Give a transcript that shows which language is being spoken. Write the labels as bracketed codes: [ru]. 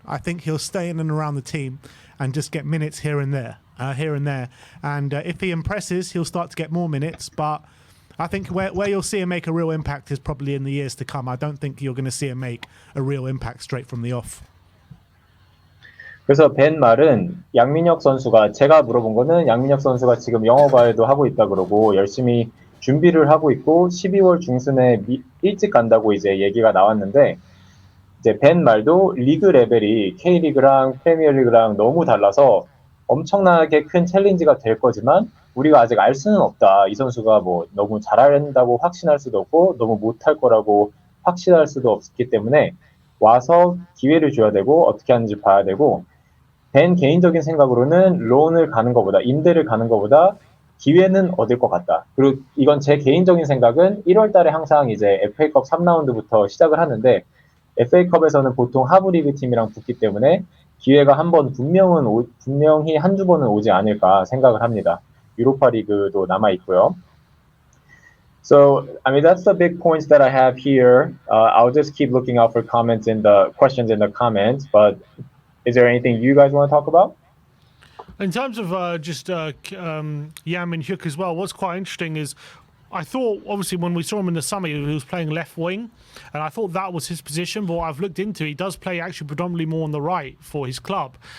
[en] I think he'll stay in and around the team and just get minutes here and there. And if he impresses, he'll start to get more minutes. But I think where you'll see him make a real impact is probably in the years to come. I don't think you're going to see him make a real impact straight from the off. [ko] 그래서 벤 말은 양민혁 선수가 제가 물어본 거는 양민혁 선수가 지금 영어 과외도 하고 있다 그러고 열심히 준비를 하고 있고 12월 중순에 일찍 간다고 이제 얘기가 나왔는데 이제 벤 말도 리그 레벨이 K리그랑 프리미어리그랑 너무 달라서 엄청나게 큰 챌린지가 될 거지만 우리가 아직 알 수는 없다. 이 선수가 뭐 너무 잘한다고 확신할 수도 없고 너무 못할 거라고 확신할 수도 없기 때문에 와서 기회를 줘야 되고 어떻게 하는지 봐야 되고 벤 개인적인 생각으로는 론을 가는 것보다 임대를 가는 것보다 기회는 얻을 것 같다. 그리고 이건 제 개인적인 생각은 1월 달에 항상 이제 FA컵 3라운드부터 시작을 하는데 FA컵에서는 보통 하브리그 팀이랑 붙기 때문에 기회가 분명히 한두 번은 오지 않을까 생각을 합니다. 유로파 리그도 남아 있고요. [en] So, I mean, that's the big points that I have here. I'll just keep looking out for comments in the questions in the comments, but is there anything you guys want to talk about? In terms of Yang Min-jae as well, what's quite interesting is I thought, obviously, when we saw him in the summer, he was playing left wing, and I thought that was his position. But what I've looked into, he does play actually predominantly more on the right for his club.